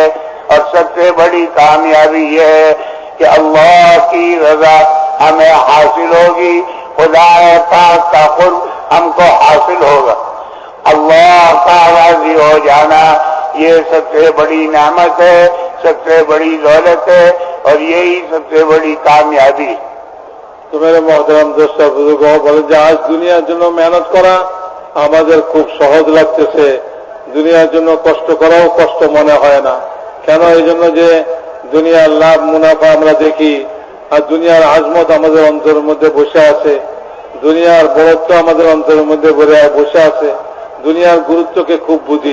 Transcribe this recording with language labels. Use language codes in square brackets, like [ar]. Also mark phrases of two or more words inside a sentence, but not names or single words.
[ur] اور سب سے بڑی کامیابی یہ ہے کہ اللہ کی رضا ہمیں حاصل ہوگی، خدا پاک کا قرب ہم کو حاصل ہوگا. اللہ کا راضی ہو جانا یہ سب سے بڑی نعمت ہے، سب سے بڑی دولت ہے، اور یہی سب سے بڑی کامیابی. [bn] তো [ur] میرے محترم دوست بزرگ [bn] বলেন যে আজ দুনিয়ার জন্য মেহনত করা আমাদের খুব সহজ লাগতেছে, দুনিয়ার জন্য কষ্ট করাও কষ্ট মনে হয় না। কেন? এই জন্য যে দুনিয়ার লাভ মুনাফা আমরা দেখি, আর দুনিয়ার আজমত আমাদের অন্তরের মধ্যে বসে আছে, দুনিয়ার বড়ত্ব আমাদের অন্তরের মধ্যে বসে আছে, দুনিয়ার গুরুত্বকে খুব বুঝি।